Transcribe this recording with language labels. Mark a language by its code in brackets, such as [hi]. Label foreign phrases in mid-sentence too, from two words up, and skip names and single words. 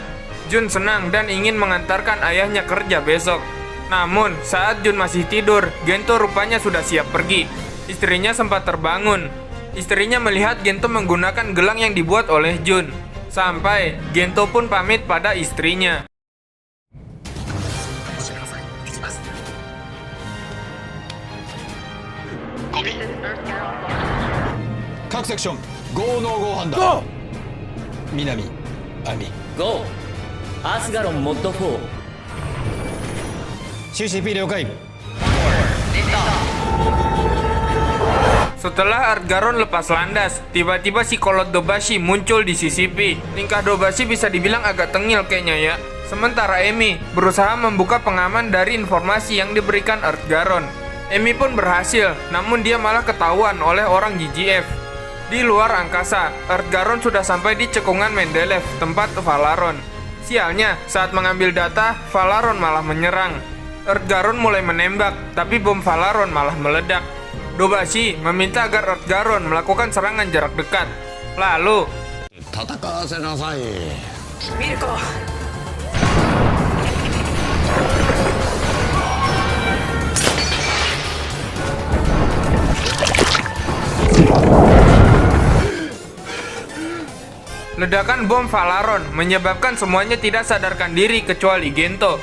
[id] Jun senang dan ingin mengantarkan ayahnya kerja besok. Namun, saat Jun masih tidur, Gento rupanya sudah siap pergi. Istrinya sempat terbangun. Istrinya melihat Gento menggunakan gelang yang dibuat oleh Jun. Sampai, Gento pun pamit pada istrinya. [ja] 各セクションゴーノーゴー判断。南亜美 GO アスガロンモッド4 CCP 了解。 [id] Setelah Earthgaron lepas landas, tiba-tiba si kolot Dobashi muncul di CCP. Tingkah Dobashi bisa dibilang agak tengil kayaknya ya. Sementara Emi berusaha membuka pengaman dari informasi yang diberikan Earthgaron. Emi pun berhasil, namun dia malah ketahuan oleh orang GGF. Di luar angkasa, Earthgaron sudah sampai di cekungan Mendeleev, tempat Valeron. Sialnya, saat mengambil data, Valeron malah menyerang. Earthgaron mulai menembak, tapi bom Valeron malah meledak. Dobashi meminta agar Earthgaron melakukan serangan jarak dekat. Lalu, [ja] 戦わせなさい。 [id] ledakan bom Valeron menyebabkan semuanya tidak sadarkan diri kecuali Gento.